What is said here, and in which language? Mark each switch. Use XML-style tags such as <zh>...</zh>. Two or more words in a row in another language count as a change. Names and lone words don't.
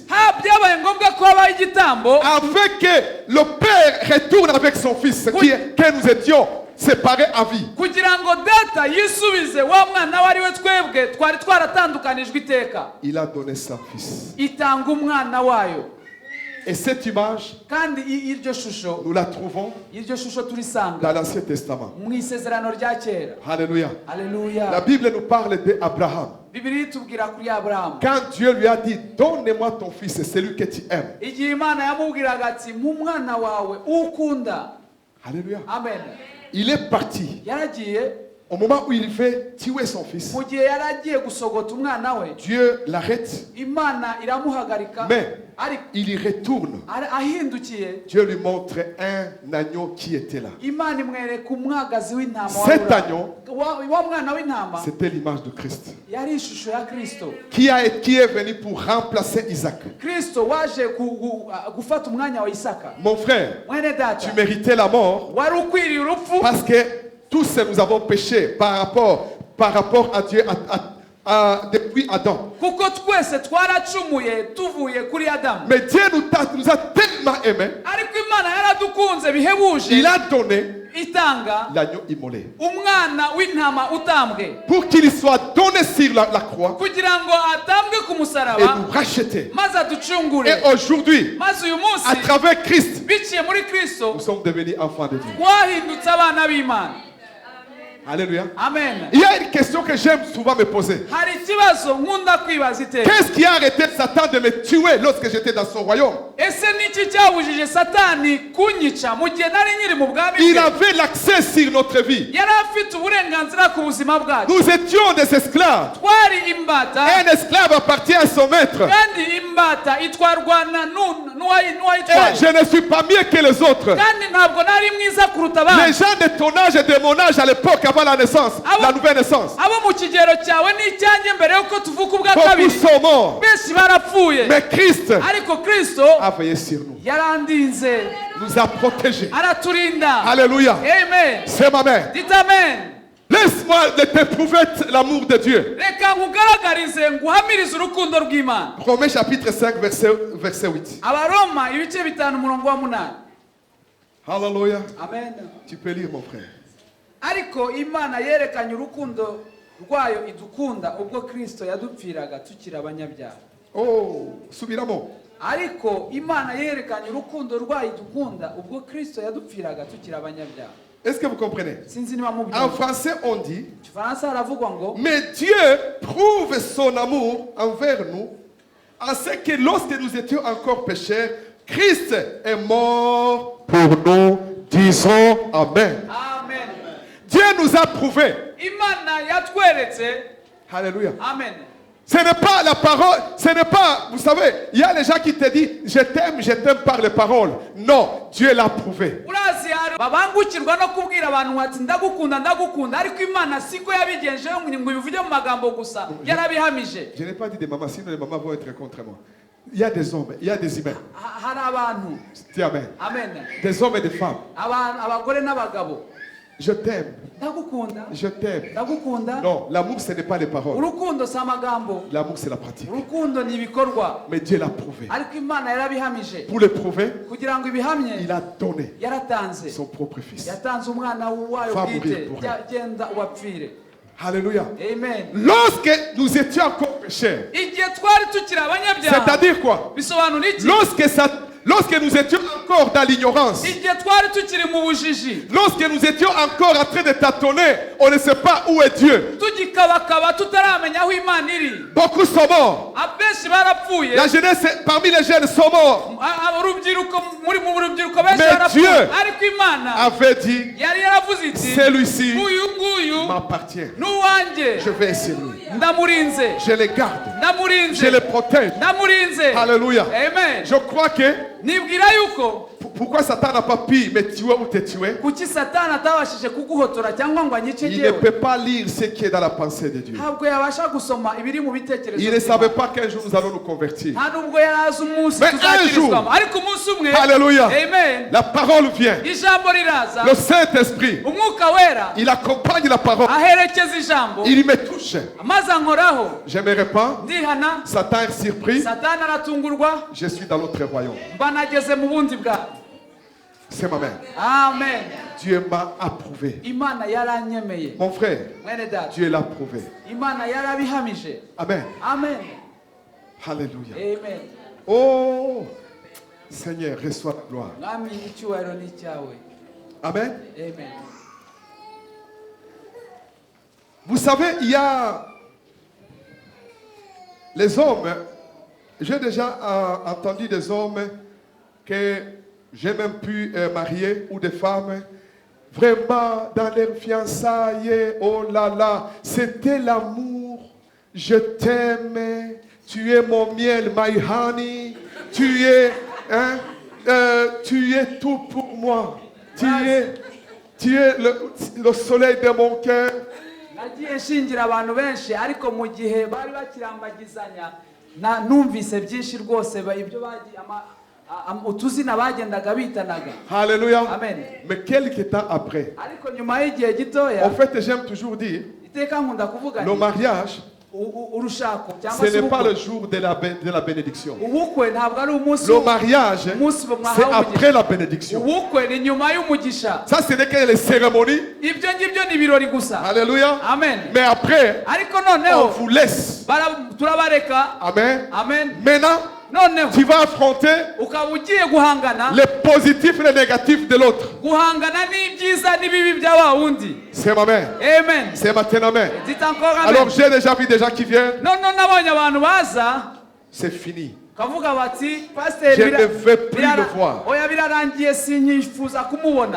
<rw>Byabaye ngombwa ko habaho igitambo</rw> <fr>afin que le Père retourne avec son Fils, que nous étions séparés à vie.</fr> <rw>kugira ngo data yisubize wa mwana we ari we twebwe twari twaratandukanijwe iteka.</rw> <fr>Il a donné son Fils.</fr> <rw>Itanga umwana wayo.</rw> <fr>Et cette image,</fr> <rw>Kandi iryo shusho,</rw> <fr>nous la trouvons</fr> <rw>iryo shusho turisanga</rw> <fr>dans l'Ancien Testament.</fr> <rw>mu isezerano rya kera.</rw> <fr>Alléluia. La</fr> <rw>Haleluya.</rw> <fr>Bible nous parle d'Abraham.</fr> <rw>Bibiliya itubwira kuri Aburahamu.</rw> <fr>Quand Dieu lui a dit, donne-moi ton fils, c'est celui que tu aimes.</fr> <rw>Igihe Imana yamubwiraga ati mu mwana wawe ukunda.</rw> <fr>Alléluia. Amen. Il est parti.</fr> <rw>Yaragiye</rw> <fr>Au moment où il veut tuer son fils,</fr> <rw>mu gihe yaragiye gusogota umwana we,</rw> <fr>Dieu l'arrête,</fr> <rw>Imana iramuhagarika,</rw> <fr>mais</fr> <rw>ariko</rw> <fr>il y retourne.</fr> <rw>ahindukiye</rw> <fr>Dieu lui montre un agneau qui était là.</fr> <rw>Imana imwereka umwagazi w'intama</rw> <fr>Cet agneau,</fr> <rw>wa mwana w'intama</rw> <fr>c'était l'image de Christ,</fr> <rw>yari ishusho ya Kristo.</rw> <fr>qui est venu pour remplacer Isaac.</fr> <rw>Kristo waje gufata umwanya wa Isaka.</rw> <fr>Mon frère,</fr> <rw>Mwene data,</rw> <fr>tu méritais la mort</fr> <rw>wari ukwiriye urupfu</rw> <fr>parce que tous nous avons péché par rapport à Dieu depuis Adam.</fr> <rw>kuko twese twaracumuye tuvuye kuri Adamu.</rw> <fr>Mais Dieu nous a tellement aimés,</fr> <rw>Ariko Imana yaradukunze bihebuje,</rw> <fr>il a donné</fr> <rw>itanga</rw> <fr>l'agneau immolé</fr> <rw>umwana w'intama utambwe</rw> <fr>pour qu'il soit donné sur la croix</fr> <rw>kugira ngo atambwe ku</rw> <fr>et</fr> <rw>musaraba</rw> <fr>nous racheter.</fr> <rw>maze aducungure.</rw> <fr>Et aujourd'hui,</fr> <rw>Maze uyu</rw> <fr>à</fr> <rw>munsi</rw> <fr>travers Christ,</fr> <rw>biciye muri Kristo</rw> <fr>nous sommes devenus enfants de Dieu.</fr> <rw>twahindutse abana b'Imana.</rw> <fr>Alléluia. Amen. Il y a une question que j'aime souvent me poser.</fr> <rw>Hari ikibazo nkunda kwibaza iteka.</rw> <fr>Qu'est-ce qui a arrêté Satan de me tuer lorsque j'étais dans son royaume?</fr> <rw>ese niki cyabujije satani kunyica mu gihe nari nyiri mu bwami</rw> <fr>Il</fr> <rw>bwe?</rw> <fr>avait l'accès sur notre vie.</fr> <rw>Yari afite uburenganzira ku buzima bwacu.</rw> <fr>Nous étions des esclaves.</fr> <rw>Twari imbata,</rw> <fr>Un esclave appartient à son maître.</fr> <rw>kandi imbata itwarwa na</rw> <fr>Et</fr> <rw>n'uwayitwaye.</rw> <fr>je ne suis pas mieux que les autres.</fr> <rw>Kandi ntabwo nari mwiza kuruta</rw> <fr>Les</fr> <rw>abandi.</rw> <fr>gens de ton âge et de mon âge à l'époque avant la naissance, la nouvelle naissance,</fr> <rw>Abo mu kigero cyawe n'icyanjye mbere yuko tuvuka ubwa</rw> <fr>beaucoup</fr> <rw>kabiri,</rw> <fr>sont morts.</fr> <rw>benshi barapfuye.</rw> <fr>Mais Christ</fr> <rw>Ariko Kristo</rw> <fr>a veillé sur nous,</fr> <rw>yarandinze,</rw> <fr>nous a protégés.</fr> <rw>araturinda.</rw> <fr>Alléluia. Amen. C'est ma mère. Dites amen. Laisse-moi t'éprouver l'amour de Dieu.</fr> <rw>Reka nkugaragarize nguhamirize urukundo rw'Imana.</rw> <fr>Romains chapitre 5, verset 8.</fr> <rw>Abaroma ibice 5 umurongo wa 8.</rw> <fr>Alléluia. Amen. Tu peux lire, mon frère.</fr> <rw>Ariko Imana yerekanye urukundo rwayo idukunda ubwo Kristo yadupfiraga tukiri abanyabyaha. Oh, subiramo. Ariko Imana yerekanye urukundo rwayo idukunda ubwo Kristo yadupfiraga tukiri abanyabyaha.</rw> <fr>Est-ce que vous comprenez?</fr> <rw>Sinzi niba</rw> <fr>En</fr> <rw>mubyumva.</rw> <fr>français, on dit,</fr> <rw>Igifaransa haravugwa ngo</rw> <fr>mais Dieu prouve son amour envers nous, en ce que lorsque nous étions encore pécheurs, Christ est mort pour nous. Disons Amen. Amen. Dieu nous a prouvé. Imana yatweretse. Alléluia. Amen. Ce n'est pas la parole, ce n'est pas, vous savez, il y a les gens qui te disent, je t'aime par les paroles. Non, Dieu l'a prouvé.</fr> <rw>Urazi hari babangukirwa no kubwira abantu bati ndagukunda ndagukunda, ariko Imana siko yabigenje ngo bivuge mu magambo gusa, yarabihamije.</rw> <fr>Je n'ai pas dit des mamans, sinon les mamans vont être contre moi. Il y a des hommes, il y a des humains.</fr> <rw>Hari abantu.</rw> <fr>Dis Amen. Amen. Des hommes et des femmes.</fr> <rw>Abagore n'abagabo.</rw> <fr>Je t'aime.</fr> <rw>Ndagukunda.</rw> <fr>Je t'aime.</fr> <rw>Ndagukunda.</rw> <fr>Non, l'amour ce n'est pas les paroles.</fr> <rw>Urukundo si amagambo.</rw> <fr>L'amour c'est la pratique.</fr> <rw>Urukundo ni ibikorwa.</rw> <fr>Mais Dieu l'a prouvé.</fr> <rw>Ariko Imana yarabihamije.</rw> <fr>Pour le prouver,</fr> <rw>Kugira ngo ibihamye,</rw> <fr>il a donné</fr> <rw>yaratanze.</rw> <fr>son propre fils.</fr> <rw>Yatanze umwana wayo</rw> <fr>Va</fr> <rw>bwite.</rw> <fr>mourir pour</fr> <rw>Genda ubapfire.</rw> <fr>Alléluia. Amen. Lorsque nous étions encore pécheurs,</fr> <rw>Igihe twari tukiri abanyabyaha.</rw> <fr>c'est-à-dire quoi?</fr> <rw>Bisobanura iki?</rw> <fr>Lorsque nous étions encore dans l'ignorance,</fr> <rw>Igihe twari tukiri mu bujiji.</rw> <fr>lorsque nous étions encore en train de tâtonner, on ne sait pas où est Dieu.</fr> <rw>Tugikabakaba tutaramenya aho Imana iri.</rw> <fr>Beaucoup sont morts.</fr> <rw>Abenshi barapfuye.</rw> <fr>La jeunesse parmi les jeunes sont morts.</fr> <rw>Urubyiruko muri mu rubyiruko benshi</rw> <fr>Mais</fr> <rw>barapfuye.</rw> <fr>Dieu</fr> <rw>Ariko Imana</rw> <fr>avait dit,</fr> <rw>yari yaravuze iti</rw> <fr>celui-ci</fr> <rw>uyu nguyu</rw> <fr>m'appartient.</fr> <rw>n'uwanjye</rw> <fr>Je vais essayer lui.</fr> <rw>ndamurinze</rw> <fr>Je les garde.</fr> <rw>ndamurinze</rw> <fr>Je les protège.</fr> <rw>ndamurinze.</rw> <fr>Alléluia. Amen. Je crois que</fr> <rw>Nibwira yuko</rw> <fr>pourquoi Satan n'a pas pu me tuer ou te tuer?</fr> <rw>kuki Satani atabashije kuguhotora cyangwa ngo anyice</rw> <fr>Il ne</fr> <rw>jewe.</rw> <fr>peut pas lire ce qui est dans la pensée de Dieu.</fr> <rw>Ntabwo yabasha gusoma ibiri mu bitekerezo</rw> <fr>Il ne</fr> <rw>by'Imana.</rw> <fr>savait pas qu'un jour nous allons nous convertir.</fr> <rw>nta nubwo yari azi umunsi</rw> <fr>Mais</fr> <rw>tuzakirizwamo, ariko umunsi umwe.</rw> <fr>Alléluia. Amen. La parole vient.</fr> <rw>Ijambo riraza,</rw> <fr>Le Saint-Esprit,</fr> <rw>umwuka wera</rw> <fr>il accompagne la parole.</fr> <rw>aherekeza ijambo,</rw> <fr>Il me touche.</fr> <rw>maze ankoraho.</rw> <fr>Je me répands.</fr> <rw>Ndihana,</rw> <fr>Satan est surpris.</fr> <rw>Satani aratungurwa,</rw> <fr>Je suis dans l'autre royaume.</fr> <rw>mba nageze mu bundi bwawe.</rw> <fr>C'est ma mère. Amen. Dieu m'a approuvé.</fr> <rw>Imana yaranyemeye.</rw> <fr>Mon frère,</fr> <rw>Mwene data,</rw> <fr>Dieu l'a approuvé.</fr> <rw>Imana yarabihamije.</rw> <fr>Amen. Amen. Alléluia. Amen. Oh, Seigneur, reçois la gloire.</fr> <rw>Mwami, icyubahiro ni icyawe.</rw> <fr>Amen. Amen. Vous savez, il y a les hommes. J'ai déjà entendu des hommes que j'ai même pu marier ou des femmes. Vraiment, dans leur fiançailles, oh là là, c'était l'amour. Je t'aime, tu es mon miel,</fr> <en>my honey.</en> <fr>Tu es tout pour moi. Tu es le soleil de mon cœur.</fr> <rw>Nagiye nshingira abantu benshi, ariko mu gihe bari bakirambagizanya numvise byinshi rwose ibyo utuzina bagendaga bitanaga.</rw> <fr>Alléluia. Amen. Mais quelques temps après,</fr> <rw>Ariko nyuma y'igihe gitoya,</rw> <fr>en fait, j'aime toujours dire,</fr> <rw>iteka nkunda kuvuga</rw> <fr>le mariage,</fr> <rw>urushako</rw> <fr>ce</fr> <rw>cyangwa se</rw> <fr>n'est pas</fr> <rw>ubukwe.</rw> <fr>le jour de la bénédiction.</fr> <rw>Ubukwe ntabwo ari umunsi.</rw> <fr>Le mariage, c'est après la bénédiction.</fr> <rw>Ubukwe ni nyuma y'umugisha.</rw> <fr>Ça, ce n'est que les cérémonies.</fr> <rw>Ibyo ngibyo ni ibirori gusa.</rw> <fr>Alléluia. Amen. Mais après,</fr> <rw>Ariko</rw> <fr>on</fr> <rw>noneho</rw> <fr>vous laisse.</fr> <rw>turabareka.</rw> <fr>Amen. Amen. Maintenant,</fr> <rw>Noneho</rw> <fr>tu vas affronter</fr> <rw>ukaba ugiye guhangana,</rw> <fr>les positifs et les négatifs de l'autre.</fr> <rw>guhangana n'ibyiza n'ibibi bya wa wundi.</rw> <fr>C'est ma mère. Amen. C'est maintenant mère. Dites encore amen. Alors, j'ai déjà vu des gens qui viennent.</fr> <rw>None nabonye abantu baza,</rw> <fr>C'est fini.</fr> <rw>kavuga bati pasiteri</rw> <fr>Je ne veux plus le voir.</fr> <rw>oya birarangiye sinyifuza kumubona.</rw>